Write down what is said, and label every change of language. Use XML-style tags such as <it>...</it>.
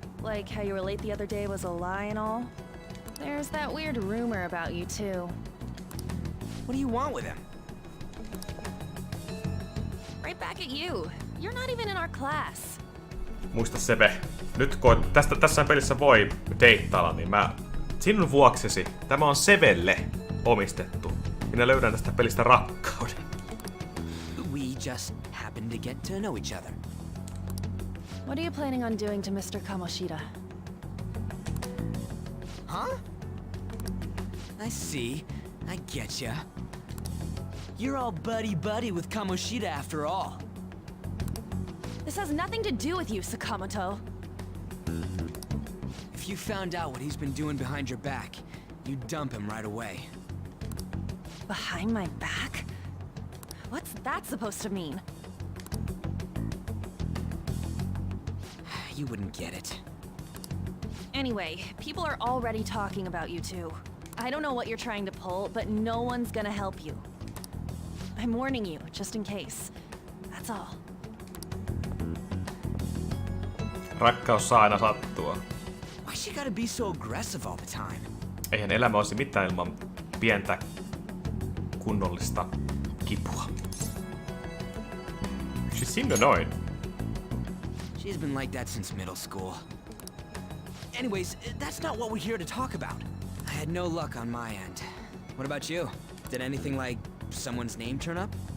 <en>Like how you were late the other day was a lie and all? There's that weird rumor about you too. What do you want with him? Right back at you. You're not even in our class.</en> <fi>Muista Seve, nyt kun tässä pelissä voi deittailla, niin sinun vuoksesi tämä on Sevelle omistettu. Minä löydän tästä pelistä rakkauden.</fi> <en>We just happen to get to know each other. What are you planning on doing to Mr. Kamoshida? Huh? I see. I getcha. You're all buddy-buddy with Kamoshida after all. This has nothing to do with you, Sakamoto. If you found out what he's been doing behind your back, you'd dump him right away. Behind my back? What's that supposed to mean? You wouldn't get it. Anyway, people are already talking about you two. I don't know what you're trying to pull, but no one's gonna help you. I'm warning you, just in case. That's all.</en> <fi>Rakkaus saa aina sattua.</fi> <en>Why she gotta be so aggressive all the time?</en> <fi>Eihän elämä olisi mitään ilman pientä kunnollista kipua.</fi> <en>She seemed annoyed. She's been like that since middle school. Anyways, that's not what we're here to talk about. I had no luck on my end. What about you? Did anything like someone's name turn up?</en>